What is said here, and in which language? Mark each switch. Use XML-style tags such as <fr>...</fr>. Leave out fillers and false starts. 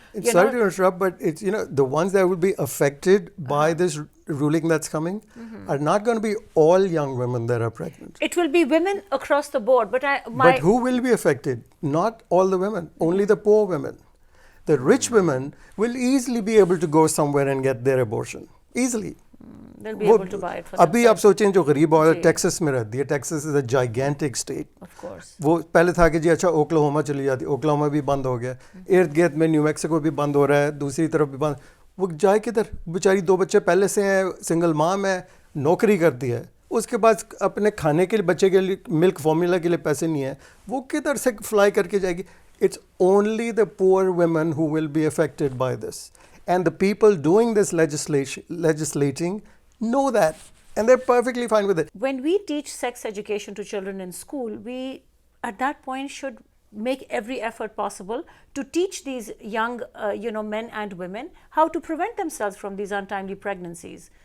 <en>Sorry to interrupt, but it's, the ones that will be affected by this ruling that's coming are not going to be all young women that are pregnant. It will be women across the board. But who will be affected? Not all the women, only the poor women. The rich women will easily be able to go somewhere and get their abortion. Easily. They'll be able to buy it for</en> <hi>अभी आप</hi> <en>themselves.</en> <hi>सोचें जो गरीब औरत Texas में रहती है,</hi> <en>Texas is a gigantic state. Of course.</en> <hi>वो पहले था कि जी अच्छा ओक्लाहोमा चली जाती, ओक्लाहोमा भी बंद हो गया, इर्द गिर्द में न्यू मैक्सिको भी बंद हो रहा है, दूसरी तरफ भी बंद. वो जाए किधर? बेचारी 2 बच्चे पहले से हैं, सिंगल माम है, नौकरी करती है, उसके बाद अपने खाने के लिए, बच्चे के लिए मिल्क फॉर्मूला के लिए पैसे नहीं है, वो किधर से फ्लाई करके जाएगी?</hi> <en>It's only the poor women who will be affected by this. And the people doing this legislating know that, and they're perfectly fine with it. When we teach sex education to children in school, we at that point should make every effort possible to teach these young men and women how to prevent themselves from these untimely pregnancies.</en>